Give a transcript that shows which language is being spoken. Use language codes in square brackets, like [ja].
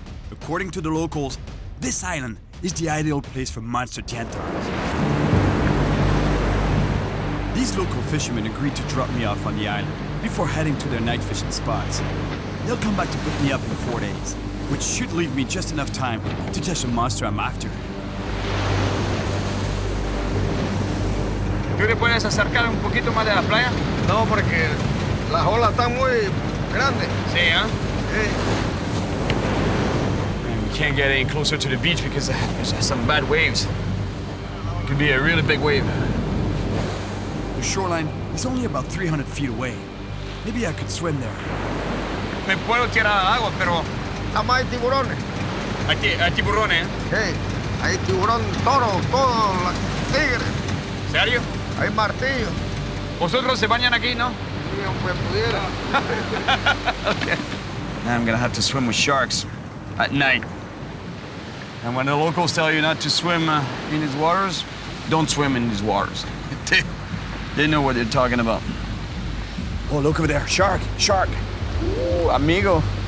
[en] According to the locals, this island is the ideal place for monster dientons. These local fishermen agreed to drop me off on the island before heading to their night fishing spots. They'll come back to pick me up in 4 days, which should leave me just enough time to catch the monster I'm after. [es] ¿Tú te puedes acercar un poquito más de la playa? No, porque las olas están muy grandes. Sí, ¿eh? Sí. [en] We can't get any closer to the beach because there's some bad waves. It could be a really big wave. The shoreline is only about 300 feet away. Maybe I could swim there. [es] Me puedo tirar al agua, pero Además hay tiburones. hay tiburones, ¿eh? Sí. Hay tiburón, toro, todo, tigres. ¿Serio? Hay martillos. Vosotros se bañan aquí, ¿no? Sí, aunque pudiera. [en] Okay. Now I'm gonna have to swim with sharks at night. And when the locals tell you not to swim in these waters, don't swim in these waters. They know what they're talking about. Oh, look over there. Shark. Shark. Oh, amigo.